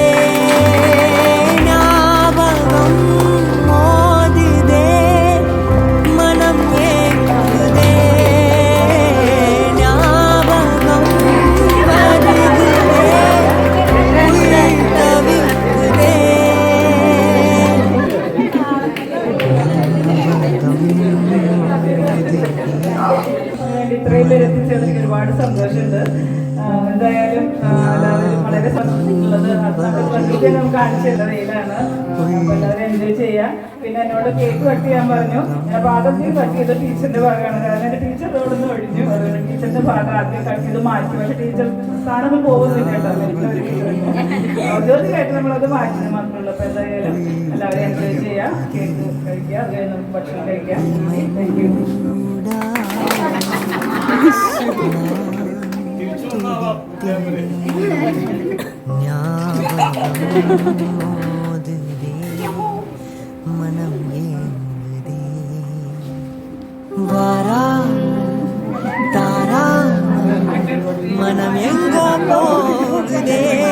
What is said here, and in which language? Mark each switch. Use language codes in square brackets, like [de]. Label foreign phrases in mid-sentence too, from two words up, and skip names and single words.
[ta] ஞாபகம் மோதுதே, மனம் ஏங்குதே. ஞாபகம் வருகுதே, உயிர் தவிக்குதே. [ml] ഇത്രയും പേര് എത്തിച്ചതിൽ എനിക്ക് ഒരുപാട് സന്തോഷമുണ്ട്. എന്തായാലും എല്ലാവരും വളരെ സന്തോഷമുള്ളത് നമുക്ക് കാണിച്ചു തരുന്നതിലാണ്. അപ്പോൾ എല്ലാവരും എൻജോയ് ചെയ്യാം. പിന്നെ എന്നോട് [en] cake cut [ml] ചെയ്യാൻ പറഞ്ഞു. ഞാൻ ആദ്യം കട്ട് ചെയ്ത് ടീച്ചറിന്റെ ഭാഗമാണ്. കാരണം എൻ്റെ ടീച്ചർ അവിടെ നിന്ന് ഒഴിഞ്ഞു. അതുകൊണ്ട് ടീച്ചറിന്റെ ഭാഗം ആദ്യം കട്ട് ചെയ്ത് മാറ്റി. പക്ഷേ ടീച്ചർ സ്ഥാനമൊന്നും പോകുന്നില്ല കേട്ടോ. ഔദ്യോഗികമായിട്ട് നമ്മളത് മാറ്റി മാത്രമുള്ളൂ. അപ്പോൾ എന്തായാലും എല്ലാവരും എൻജോയ് ചെയ്യാം, കേക്ക് കഴിക്കുക, അത് കഴിഞ്ഞ് നമുക്ക് ഭക്ഷണം കഴിക്കാം. [en] thank you. [ta] மனம் ஏங்குதே. வராமல் தாராமல் மனம் எங்கோ போகுதே.